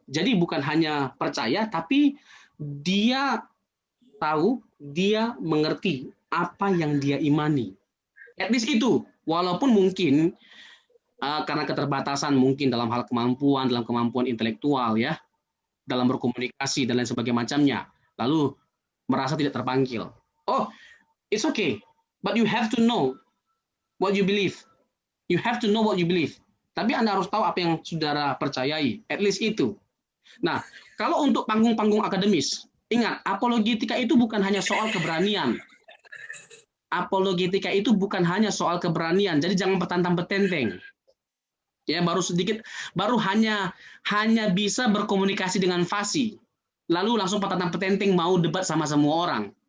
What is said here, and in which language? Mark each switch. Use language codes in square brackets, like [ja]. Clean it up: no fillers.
[id] Jadi bukan hanya percaya, tapi dia tahu, dia mengerti apa yang dia imani. [en] At least [id] itu, walaupun mungkin karena keterbatasan mungkin dalam hal kemampuan, dalam kemampuan intelektual ya, dalam berkomunikasi dan lain sebagainya macamnya, lalu merasa tidak terpanggil. [en] Oh, it's okay, but you have to know what you believe. You have to know what you believe. [id] Tapi Anda harus tahu apa yang saudara percayai, [en] at least [id] itu. Nah, kalau untuk panggung-panggung akademis, ingat, apologetika itu bukan hanya soal keberanian. Apologetika itu bukan hanya soal keberanian, jadi jangan petantang-petenteng. Ya, baru hanya bisa berkomunikasi dengan fasih. Lalu langsung petantang-petenteng mau debat sama semua orang.